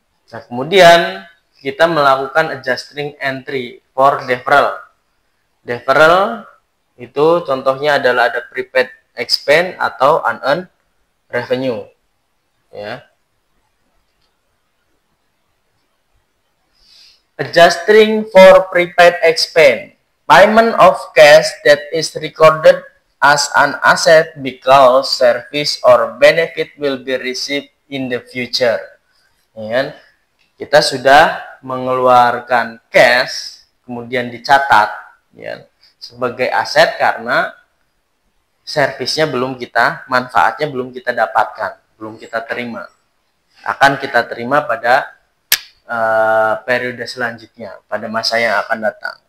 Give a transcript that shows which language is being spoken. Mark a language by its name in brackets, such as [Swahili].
[Indonesian] Nah, kemudian kita melakukan adjusting entry for deferral. Deferral itu contohnya adalah ada prepaid expense atau unearned revenue, ya. [English] Adjusting for prepaid expense, payment of cash that is recorded as an asset because service or benefit will be received in the future. [Indonesian] Ya, kita sudah mengeluarkan cash kemudian dicatat, ya, sebagai aset karena servisnya belum kita, manfaatnya belum kita dapatkan, belum kita terima. Akan kita terima pada periode selanjutnya, pada masa yang akan datang.